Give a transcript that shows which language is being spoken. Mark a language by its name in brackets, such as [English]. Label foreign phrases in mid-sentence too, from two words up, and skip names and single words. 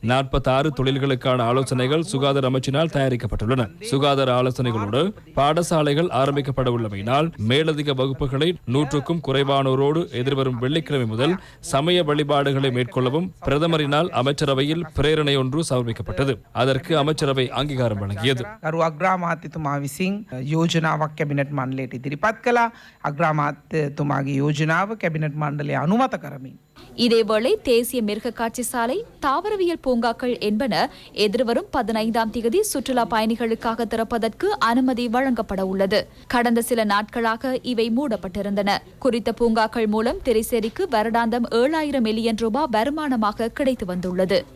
[Tamil] 46 தொழில்களுக்கான ஆலோசனைகள் சுகாதார அமைச்சினால் தயாரிக்கப்பட்டுள்ளன. சுகாதார ஆலோசனைகளோடு பாடசாலைகள் ஆரம்பிக்கப்பட உள்ளமையினால் மேலதிக வகுப்புகளை 100க்கும் குறைவானோரோடு எதிர்வரும் வெள்ளிக்கிழமை முதல் சமய வழிபாடுகளை மேற்கொள்ளவும் பிரதமரினால் அமைச்சரவையில் பிரேரணை ஒன்று சமர்ப்பிக்கப்பட்டது. அதற்கு அமைச்சரவை அங்கீகாரம் வழங்கியது. [Sinhala] ගරු අග්‍රාමාත්‍යතුමා විසින් යෝජනාවක් කැබිනට් මණ්ඩලයට ඉදිරිපත් කළා. අග්‍රාමාත්‍යතුමාගේ යෝජනාව කැබිනට් මණ්ඩලය අනුමත කරමින් [Tamil] இதேவேளை தேசிய மிருக காட்சி சாலை, தாவரவியல் பூங்காக்கள் என்பன எதிர்வரும் 15ஆம் தேதி சுற்றுலா பயணிகளுக்காக திறப்பதற்கு அனுமதி வழங்கப்பட உள்ளது. கடந்த சில நாட்களாக இவை மூடப்பட்டிருந்தன. குறித்த பூங்காக்கள் மூலம் திரைசேரிக்கு வருடாந்தம் 7000 மில்லியன் ரூபாய் வருமானமாக கிடைத்து வந்துள்ளது.